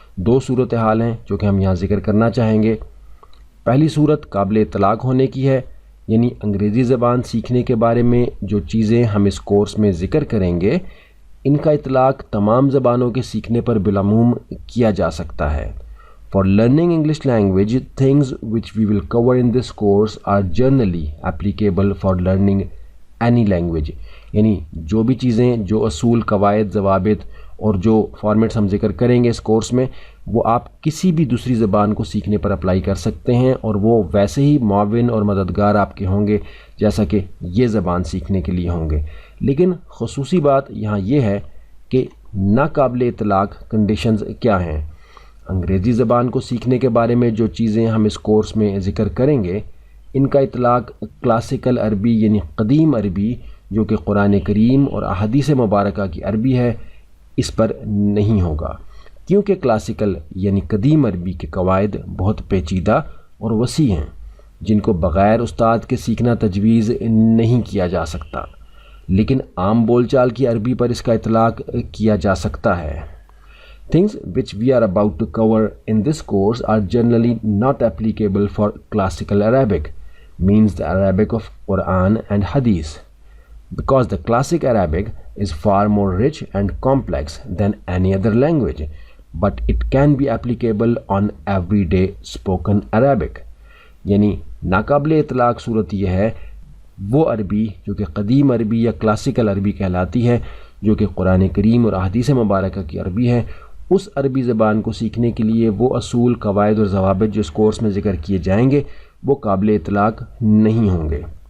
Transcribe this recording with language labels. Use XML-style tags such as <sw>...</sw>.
<ur>2 صورتحال ہیں جو کہ ہم یہاں ذکر کرنا چاہیں گے. پہلی صورت قابل اطلاق ہونے کی ہے، یعنی انگریزی زبان سیکھنے کے بارے میں جو چیزیں ہم اس کورس میں ذکر کریں گے ان کا اطلاق تمام زبانوں کے سیکھنے پر بالعموم کیا جا سکتا ہے.</ur> <en>For learning English language, things which we will cover in this course are generally applicable for learning any language.</en> <ur>یعنی جو بھی چیزیں، جو اصول، قواعد، ضوابط اور جو فارمیٹس ہم ذکر کریں گے اس کورس میں، وہ آپ کسی بھی دوسری زبان کو سیکھنے پر اپلائی کر سکتے ہیں، اور وہ ویسے ہی معاون اور مددگار آپ کے ہوں گے جیسا کہ یہ زبان سیکھنے کے لیے ہوں گے. لیکن خصوصی بات یہاں یہ ہے کہ ناقابل اطلاق کنڈیشنز کیا ہیں. انگریزی زبان کو سیکھنے کے بارے میں جو چیزیں ہم اس کورس میں ذکر کریں گے ان کا اطلاق کلاسیکل عربی یعنی قدیم عربی جو کہ قرآن کریم اور احادیث مبارکہ کی عربی ہے اس پر نہیں ہوگا، کیونکہ کلاسیکل یعنی قدیم عربی کے قواعد بہت پیچیدہ اور وسیع ہیں جن کو بغیر استاد کے سیکھنا تجویز نہیں کیا جا سکتا. لیکن عام بول چال کی عربی پر اس کا اطلاق کیا جا سکتا ہے.</ur> <en>Things which we are about to cover in this course are generally not applicable for classical Arabic, means the Arabic of Quran and Hadith, because the classic Arabic is far more rich and complex than any other language, but it can be applicable on everyday spoken Arabic.</en> <ur>یعنی ناقابل اطلاق صورت یہ ہے وہ عربی جو کہ قدیم عربی یا کلاسیکل عربی کہلاتی ہے، جو کہ قرآن کریم اور احادیث مبارکہ کی عربی ہے، اس عربی زبان کو سیکھنے کے لیے وہ اصول، قواعد اور ضوابط جو اس کورس میں ذکر کیے جائیں گے وہ قابل اطلاق نہیں ہوں گے،</ur>